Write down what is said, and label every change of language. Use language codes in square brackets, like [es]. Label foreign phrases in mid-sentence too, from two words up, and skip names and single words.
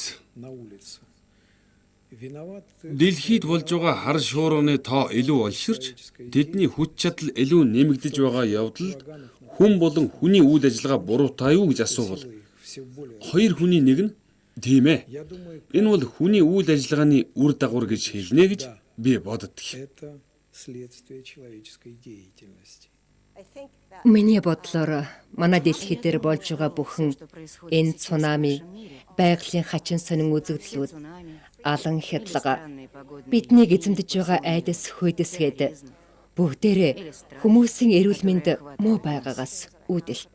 [ru] на улице виноват [mn] дэлхийд болж байгаа хар шуурганы тоо илүү олширч тэдний хүч чадал илүү нэмэгдэж байгаа явдалд хүн болон хүний үйл ажиллагаа буруутай юу гэж асуувал [ru] все более, [mn] хоёр хүний нэг нь тийм ээ. [ru] я думаю, [mn] Энэ бол хүний үйл ажиллагааны үр дагавар гэж хэлнэ гэж би боддог. [ru] это следствие человеческой деятельности. [mn] Миний бодлоор манай дэлхий дээр болж байгаа бүхэн энэ цунами, байгалийн хачин сонин үзэгдлүүд, алан хядлага, биднийг эзэмдэж байгаа айдас хүйдэсгээд бүгдээрээ хүмүүсийн эрүүл мэнд муу байгаагаас үүдэлтэй.